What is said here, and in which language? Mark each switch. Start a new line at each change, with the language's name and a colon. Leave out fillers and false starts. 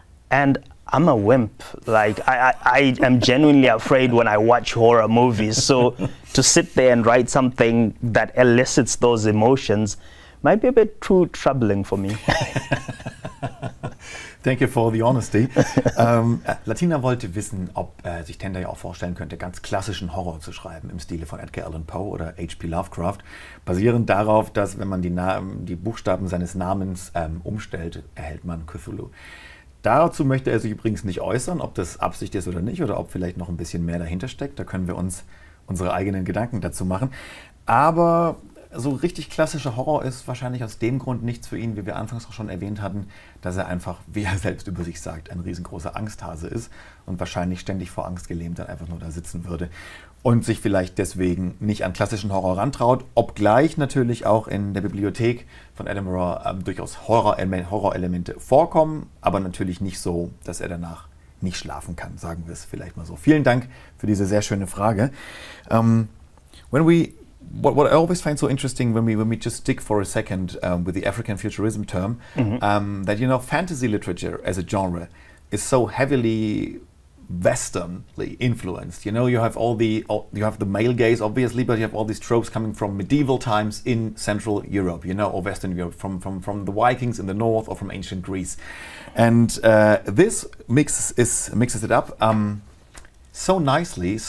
English: And I'm a wimp. Like, I am genuinely afraid when I watch horror movies. So to sit there and write something that elicits those emotions might be a bit too troubling for me. Thank you for the honesty.
German: Latina wollte wissen, ob sich Tendai auch vorstellen könnte, ganz klassischen Horror zu schreiben im Stile von Edgar Allan Poe oder H.P. Lovecraft, basierend darauf, dass wenn man die Buchstaben seines Namens umstellt, erhält man Cthulhu. Dazu möchte er sich übrigens nicht äußern, ob das Absicht ist oder nicht, oder ob vielleicht noch ein bisschen mehr dahinter steckt. Da können wir uns unsere eigenen Gedanken dazu machen. Aber so richtig klassischer Horror ist wahrscheinlich aus dem Grund nichts für ihn, wie wir anfangs auch schon erwähnt hatten, dass er einfach, wie er selbst über sich sagt, ein riesengroßer Angsthase ist und wahrscheinlich ständig vor Angst gelähmt dann einfach nur da sitzen würde und sich vielleicht deswegen nicht an klassischen Horror rantraut, obgleich natürlich auch in der Bibliothek von Edinburgh durchaus Horrorelemente vorkommen, aber natürlich nicht so, dass er danach nicht schlafen kann, sagen wir es vielleicht mal so. Vielen Dank für diese sehr schöne Frage.
English: What I always find so interesting when we just stick for a second with the African futurism term, that, you know, fantasy literature as a genre is so heavily Westernly influenced. You know, you have you have the male gaze, obviously, but you have all these tropes coming from medieval times in Central Europe, you know, or Western Europe, from the Vikings in the north or from ancient Greece, and this mixes it up so nicely.